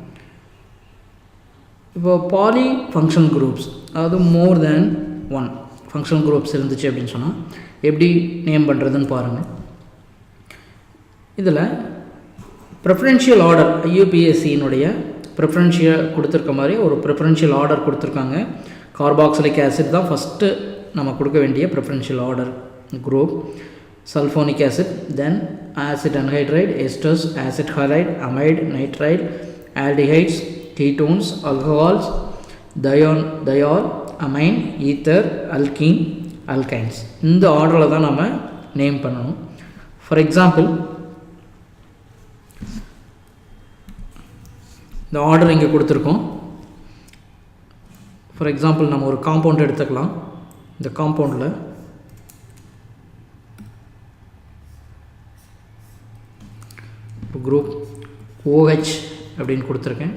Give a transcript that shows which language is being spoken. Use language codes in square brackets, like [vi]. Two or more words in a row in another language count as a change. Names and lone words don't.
[ta] இப்போ [en] poly functional groups, [ta] அதாவது [en] more than 1 functional groups [ta] இருந்துச்சு அப்படின்னு சொன்னால் எப்படி நேம் பண்ணுறதுன்னு பாருங்கள். இதில் [en] preferential order, [ta] IUPACனுடைய ப்ரிஃபரன்ஷியல் கொடுத்துருக்க மாதிரி ஒரு [en] preferential order [ta] கொடுத்துருக்காங்க. [en] carboxylic acid [ta] தான் ஃபஸ்ட்டு நம்ம கொடுக்க வேண்டிய [en] preferential order group. Sulfonic acid, then acid anhydride, esters, acid halide, amide, nitride, aldehydes, ketones, alcohols, diol, amine, ether, alkene, alkynes. [ta] இந்த ஆர்டரில் தான் நம்ம நேம் பண்ணணும். [en] for example [ta] இந்த ஆர்டர் இங்கே கொடுத்துருக்கோம். [en] for example [ta] நம்ம ஒரு காம்பவுண்ட் எடுத்துக்கலாம். இந்த காம்பவுண்டில் குரூப் OH அப்படின்னு கொடுத்துருக்கேன்.